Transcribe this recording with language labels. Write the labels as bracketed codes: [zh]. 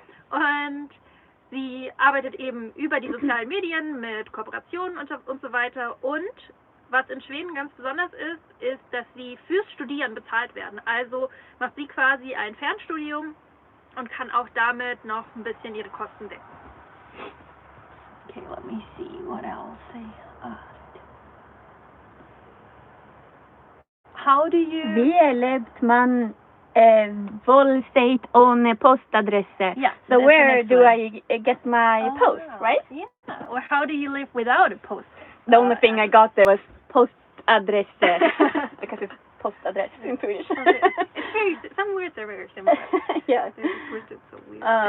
[de] Und sie arbeitet eben über die sozialen Medien mit Kooperationen und so weiter. Und was in Schweden ganz besonders ist, dass sie fürs Studieren bezahlt werden. Also macht sie quasi ein Fernstudium und kann auch damit noch ein bisschen ihre Kosten decken. [en] Okay, let me see what else they asked. How do you... [de] Wie erlebt man Vollzeit ohne Postadresse? [en] Yeah. So where do I get my post, right? Yeah. Or how do you live without a post? The only thing I got there was postadresse because it's postadress in Swedish. Some words are very similar. Yeah. They're twisted so weird.